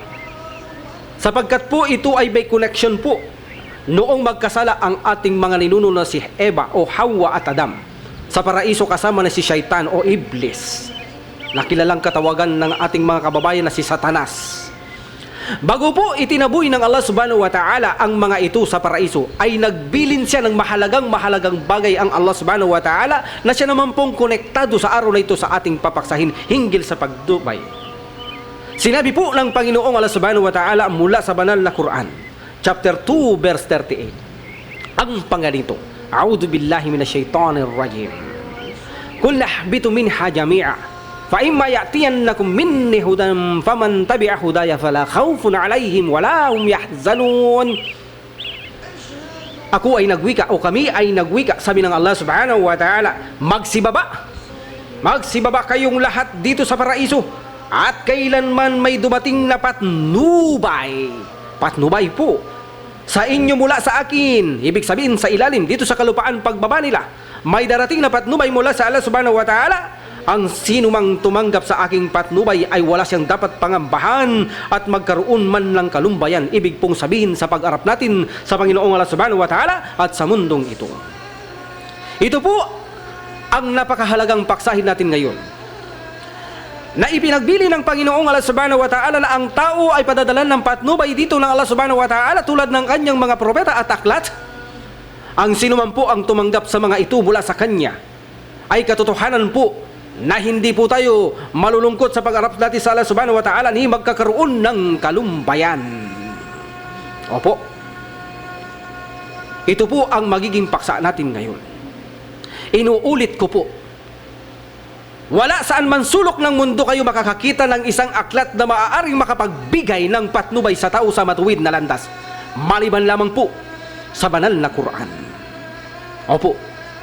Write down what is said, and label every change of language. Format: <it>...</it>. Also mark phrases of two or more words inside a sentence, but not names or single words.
<tl>Sapagkat po ito ay may connection po noong magkasala ang ating mga ninuno na si Eva o Hawa at Adam sa paraiso kasama na si Shaitan o Iblis, na kilalang katawagan ng ating mga kababayan na si Satanas. Bago po itinaboy ng Allah</tl> <ar>سبحانه وتعالى</ar> <tl>ang mga ito sa paraiso, ay nagbilin siya ng mahalagang bagay ang Allah</tl> <ar>سبحانه وتعالى</ar> <tl>na siya naman pong konektado sa araw na ito sa ating papaksahin hinggil sa pagdubay. Sinabi po ng Panginoong Allah</tl> <ar>سبحانه وتعالى</ar> <tl>mula sa banal na Quran,</tl> <en>chapter 2 verse 38,</en> <tl>ang panganito,</tl> <ar>أعوذ بالله من الشيطان الرجيم. قل اهبطوا منها جميعا فإما يأتينكم مني هدى فمن تبع هداي فلا خوف عليهم ولا هم يحزنون.</ar> <tl>Ako ay nagwika o kami ay nagwika, sabi ng Allah</tl> <ar>سبحانه وتعالى,</ar> <tl>magsibaba kayong lahat dito sa paraiso at kailanman may dumating na patnubay po sa inyo mula sa akin, ibig sabihin sa ilalim dito sa kalupaan pagbaba nila, may darating na patnubay mula sa Allah</tl> <ar>سبحانه وتعالى.</ar> <tl>Ang sino mang tumanggap sa aking patnubay ay wala siyang dapat pangambahan at magkaroon man ng kalumbayan. Ibig pong sabihin sa pag-arap natin sa Panginoong Allah</tl> <ar>سبحانه وتعالى</ar> <tl>at sa mundong ito. Ito po ang napakahalagang paksahin natin ngayon, na ipinagbili ng Panginoong Allah</tl> <ar>سبحانه وتعالى</ar> <tl>na ang tao ay padadalan ng patnubay dito ng Allah</tl> <ar>سبحانه وتعالى</ar> <tl>tulad ng kanyang mga propeta at aklat. Ang sinuman po ang tumanggap sa mga ito mula sa kanya ay katotohanan po na hindi po tayo malulungkot sa pag-arap natin sa Allah</tl> <ar>سبحانه وتعالى</ar> <tl>ni magkakaroon ng kalumbayan. Opo. Ito po ang magiging paksa natin ngayon. Inuulit ko po, wala saan man sulok ng mundo kayo makakakita ng isang aklat na maaaring makapagbigay ng patnubay sa tao sa matuwid na landas, maliban lamang po sa banal na Quran.</tl>